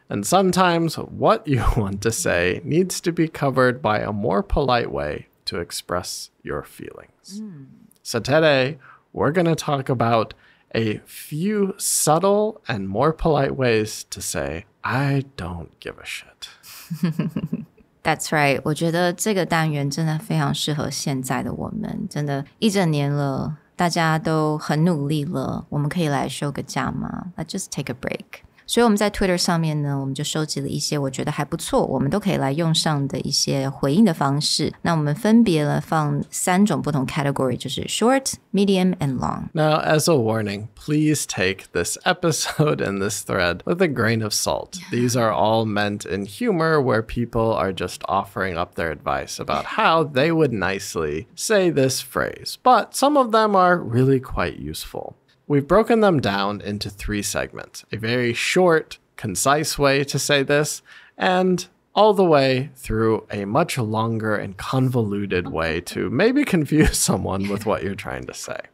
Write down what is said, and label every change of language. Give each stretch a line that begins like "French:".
English: And sometimes what you want to say needs to be covered by a more polite way to express your feelings. So today, we're going to talk about a few subtle and more polite ways to say, I don't give a shit. That's right.
Chinese: 我觉得这个单元真的非常适合现在的我们，真的一整年了，大家都很努力了，我们可以来休个假吗？
English: Let's just take a break.
Chinese: 所以我们在 Twitter 上面呢，我们就收集了一些我觉得还不错，我们都可以来用上的一些回应的方式。那我们分别了放3种不同 category， 就是
English: short, medium, and long. Now, as a warning, please take this episode and this thread with a grain of salt. These are all meant in humor where people are just offering up their advice about how they would nicely say this phrase. But some of them are really quite useful. We've broken them down into 3 segments, a very short, concise way to say this, and all the way through a much longer and convoluted way to maybe confuse someone with what you're trying to say.